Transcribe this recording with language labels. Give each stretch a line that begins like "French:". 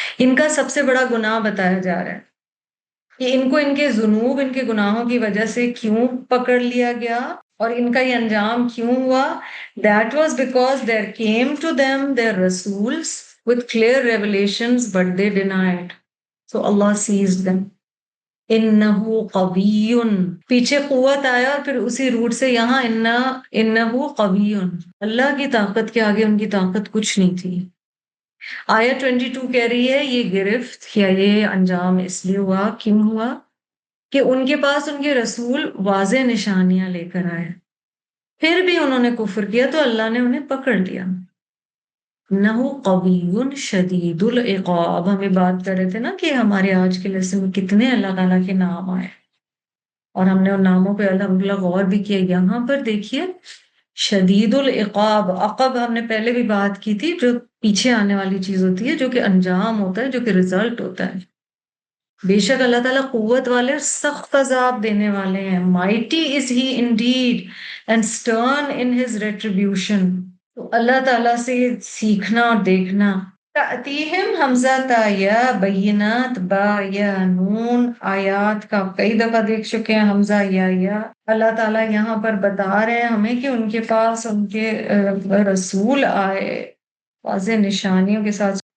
Urdu: ان کا سب سے بڑا گناہ بتایا جا رہا ہے کہ ان کو ان کے ذنوب، ان کے گناہوں کی وجہ سے کیوں پکڑ لیا گیا اور ان کا یہ انجام کیوں ہوا.
English: That was because there came to them their rasuls with clear revelations, but they denied. So Allah seized them.
Arabic: انہو قوی،
Urdu: پیچھے قوت آیا اور پھر اسی روٹ سے یہاں انہو قوی، اللہ کی طاقت کے آگے ان کی طاقت کچھ نہیں تھی. آیت 22 کہہ رہی ہے یہ گرفت یا یہ انجام اس لیے ہوا، کیوں ہوا؟ کہ ان کے پاس ان کے رسول واضح نشانیاں لے کر آئے، پھر بھی انہوں نے کفر کیا تو اللہ نے انہیں پکڑ لیا.
Arabic: انہو قوی شدید العقاب.
Urdu: ہمیں بات کر رہے تھے نا کہ ہمارے آج کے لیسن میں کتنے اللہ تعالیٰ کے نام آئے، اور ہم نے ان ناموں پہ الحمدللہ غور بھی کیا. یہاں پر دیکھیے شدید العقاب، عقب ہم نے پہلے بھی بات کی تھی، جو پیچھے آنے والی چیز ہوتی ہے، جو کہ انجام ہوتا ہے، جو کہ رزلٹ ہوتا ہے. بے شک اللہ تعالیٰ قوت والے اور سخت عذاب دینے والے ہیں.
English: Mighty is he indeed and stern in his retribution.
Urdu: تو اللہ تعالیٰ سے سیکھنا اور دیکھنا. تأتیہم حمزہ تا یا بینات با یا نون، آیات کا کئی دفعہ دیکھ چکے ہیں حمزہ یا. اللہ تعالیٰ یہاں پر بتا رہے ہیں ہمیں کہ ان کے پاس ان کے رسول آئے واضح نشانیوں کے ساتھ.